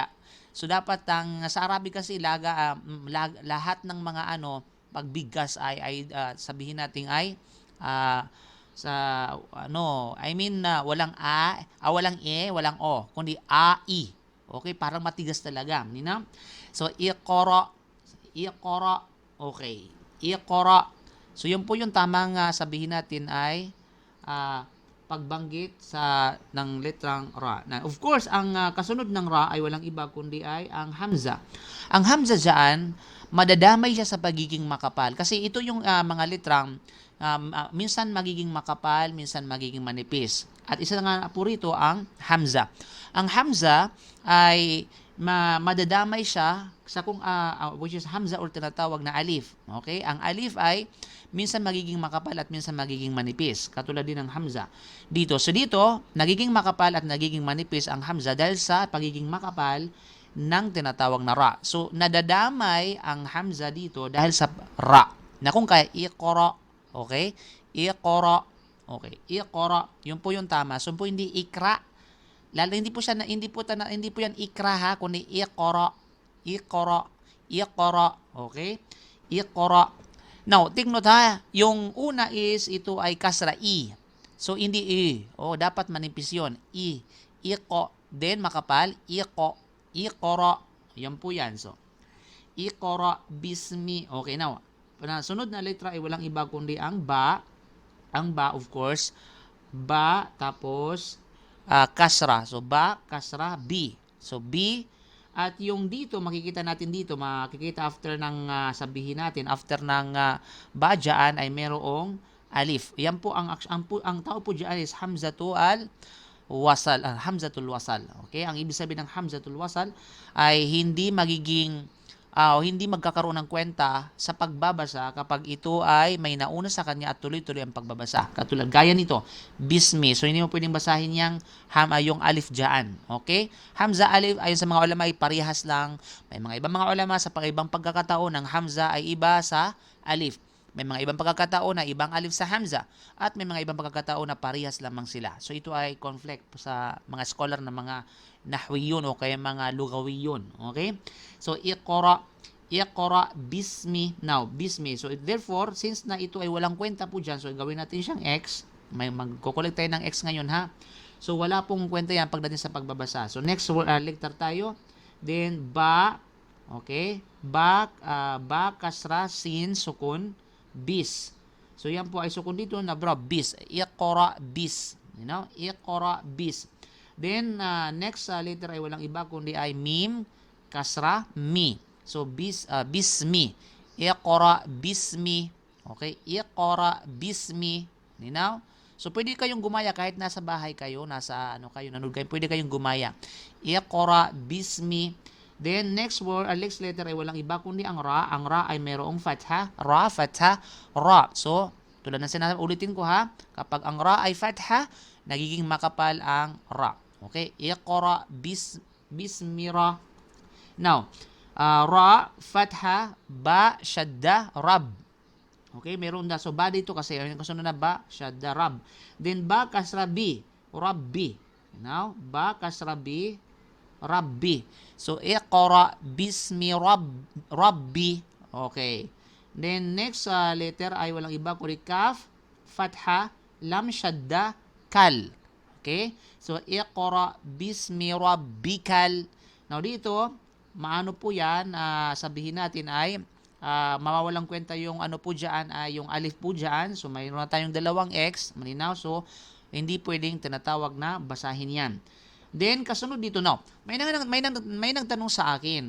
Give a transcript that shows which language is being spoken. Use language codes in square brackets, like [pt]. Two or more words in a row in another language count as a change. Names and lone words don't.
[tl] So, dapat sa Arabic kasi lahat ng mga pagbigkas ay sabihin natin ay walang walang walang o, kundi i. Okay, parang matigas talaga, nina. So iqra. Okay. Iqra. So yun po yung tamang sabihin natin ay pagbanggit ng letrang ra. Na, of course, ang kasunod ng ra ay walang iba kundi ay ang hamza. Ang hamza dyan, madadamay siya sa pagiging makapal. Kasi ito yung mga letrang minsan magiging makapal, minsan magiging manipis. At isa nga po rito ang hamza. Ang hamza ay madadamay siya sa [en] which is [tl] hamza or tinatawag na alif. Okay? Ang alif ay minsan magiging makapal at minsan magiging manipis. Katulad din ng hamza. Dito. So dito, nagiging makapal at nagiging manipis ang hamza dahil sa pagiging makapal ng tinatawag na ra. So nadadamay ang hamza dito dahil sa ra. Na kung kaya, iqra. Okay? Iqra. Okay. Iqra. Yun po yung tama. So po hindi ikra. Lalo hindi po yan ikra ha, kundi iqra. Iqra. Iqra. Okay? Iqra. Now, [en] take note [tl] ha, yung una is, ito ay kasra, i. So, hindi i. Dapat manipis yun. I. Iqo. Then, makapal, iqo. Iqra. Yan po yan. So, [ar] اقرأ باسم. [tl] Okay, now, sunod na letra ay walang iba kundi ang ba. Ang ba, of course. Ba, tapos, kasra. So, ba, kasra, b. So, b. At yung dito, makikita after ng sabihin natin, after ng bajaan ay merong alif. Yan po, ang tao po dyan is [ar] همزة الوصل. همزة الوصل. [tl] Okay? Ang ibig sabihin ng hamzatul wasal ay hindi magkakaroon ng kwenta sa pagbabasa kapag ito ay may nauna sa kanya at tuloy-tuloy ang pagbabasa. Katulad, gaya nito, bismi. So, hindi mo pwedeng basahin yung alif dyan. Okay? Hamza, alif, ayon sa mga ulama ay parehas lang. May mga ibang mga ulama sa ibang pagkakataon ng hamza ay iba sa alif. May mga ibang pagkakataon na ibang alif sa hamza. At may mga ibang pagkakataon na parehas lamang sila. So, ito ay conflict sa mga scholar na mga nahwiyun o kaya mga lugawiyun. Okay? So, [ar] اقرأ باسم. [tl] Now, bismi. [en] So, therefore, since [tl] na ito ay walang kwenta po dyan, so gawin natin siyang x. Magkukulik tayo ng x ngayon, ha? So, wala pong kwenta yan pagdating sa pagbabasa. So, [en] next letter [tl] tayo. Then, ba. Okay? Ba, kasra, sin, sukun, bis. So, yan po ay sukun dito na bis. [ar] اقرأ بس. اقرأ بس. [tl] Then, [en] next letter [tl] ay walang iba kundi ay mim, kasra, mi. So, bismi. [ar] اقرأ باسم. [tl] Okay? [ar] اقرأ باسم. [tl] So, pwede kayong gumaya kahit nasa bahay kayo, nanood kayo, pwede kayong gumaya. [ar] اقرأ باسم. [tl] Then, [en] next letter [tl] ay walang iba kundi ang ra. Ang ra ay merong fatha. Ra, fatha, ra. So, tulad ng sinasabi, ulitin ko ha. Kapag ang ra ay fatha, nagiging makapal ang ra. Okay? [ar] اقرأ باسم ر. [tl] Now, ra, fatha, ba, shadda, rab. Okay? Meron na. So, ba dito kasi yung kasunod na ba, shadda, rab. Then, ba, kasra, bi, rabbi. Now, ba, kasra, bi, rabbi. So, [ar] اقرأ باسم ربي. [tl] Okay. Then, [en] next letter [tl] ay walang iba kundi kaf, fatha, lam, shadda, kal. Okay? So, [ar] اقرأ باسم ربك ال. [tl] Now, dito, maano po yan, sabihin natin ay, mawawalang kwenta yung po dyan, yung alif po dyan. So, mayroon na tayong dalawang x, malinaw. So, hindi pwedeng tinatawag na basahin yan. Then, kasunod dito, no. May nagtanong sa akin.